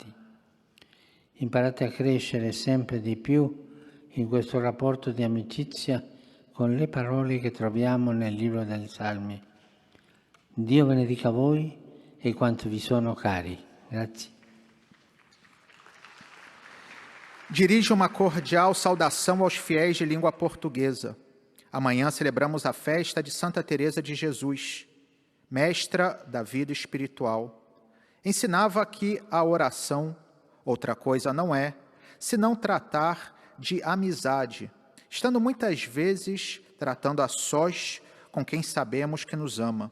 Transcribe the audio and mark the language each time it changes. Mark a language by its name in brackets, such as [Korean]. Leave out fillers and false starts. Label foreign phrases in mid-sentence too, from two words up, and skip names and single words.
[Italian] Imparate a crescere sempre di più in questo rapporto di amicizia con le parole che troviamo nel libro dei Salmi. Dio benedica voi e quanto vi sono cari. Grazie. [Portuguese] Dirijo uma cordial saudação aos fiéis de língua portuguesa. Amanhã celebramos a festa de Santa Teresa de Jesus, mestra da vida espiritual. Ensinava que a oração, outra coisa não é, senão tratar de amizade, estando muitas vezes tratando a sós com quem sabemos que nos ama.